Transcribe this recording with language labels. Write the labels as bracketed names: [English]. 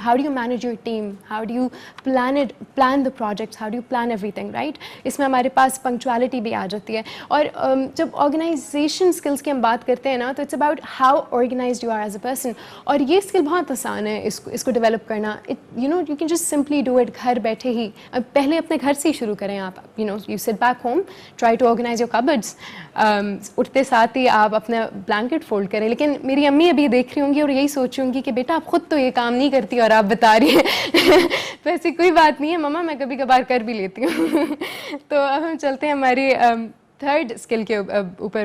[English] How do you manage your team, how do you plan the projects, how do you plan everything, right. [Urdu] اس میں ہمارے پاس punctuality بھی آ جاتی ہے. اور جب آرگنائزیشن اسکلس کی ہم بات کرتے ہیں نا, تو [English] It's about how organized you are as a person. [Urdu] اور یہ اسکل بہت آسان ہے اس کو ڈیولپ کرنا. [English] you can just simply do it [Urdu] گھر بیٹھے ہی. پہلے اپنے گھر سے ہی شروع کریں آپ. [English] You sit back home, try to organize your cupboards. [Urdu] اٹھتے ساتھ ہی آپ اپنا بلینکٹ فولڈ کریں. لیکن میری امی ابھی دیکھ رہی ہوں گی اور یہی سوچ رہی ہوں گی کہ بیٹا آپ خود تو یہ کام نہیں کرتی اور آپ بتا رہی ہیں. تو ایسی کوئی بات نہیں ہے مما, میں کبھی کبھار کر بھی لیتی ہوں. تو اب ہم چلتے ہیں ہماری تھرڈ اسکل کے اوپر.